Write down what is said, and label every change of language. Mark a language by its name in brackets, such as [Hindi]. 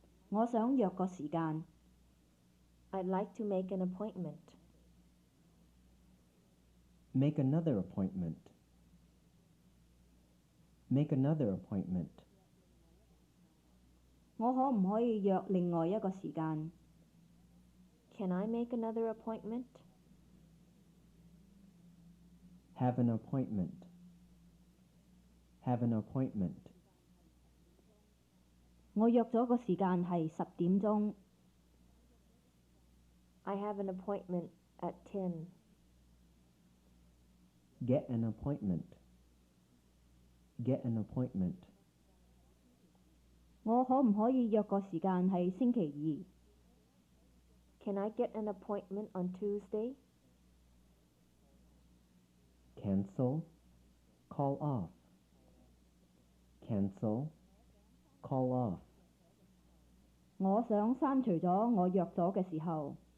[Cantonese] 我想約個時間。 [English] I'd like to make an appointment. Make another appointment. Make another appointment. [Cantonese] 我可唔可以約另外一個時間？ [English] Can I make another appointment? Have an appointment. Have an appointment. [Cantonese] 我約咗個時間係10點鐘。 [English] I have an appointment at 10. Get an appointment. Get an appointment. [Cantonese] 我可唔可以約個時間係星期 [English] Can I get an appointment on Tuesday? Cancel. Call off. Cancel. Call off. [Cantonese] 二？我想刪除咗我約咗嘅時候。